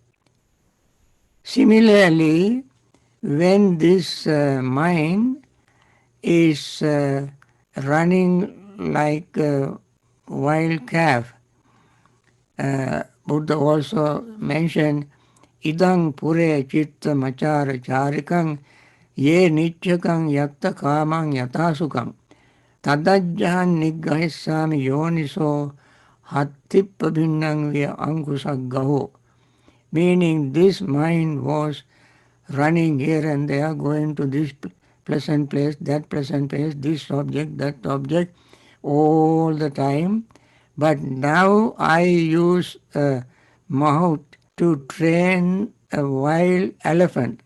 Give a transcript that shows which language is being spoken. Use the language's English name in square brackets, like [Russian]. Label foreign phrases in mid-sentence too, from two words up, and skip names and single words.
[English] Similarly, when this mind is running like a wild calf, Buddha also mentioned, [Pali] idang pure chitta machara charikang ye nityakang yatta kamang yatasukang tadajjahan niggahissami yoniso hattipabhinnang via ankusaggaho. [English] Meaning this mind was running here and there, going to this pleasant place, that pleasant place, this object, that object, all the time. But now I use a mouth to train a wild elephant.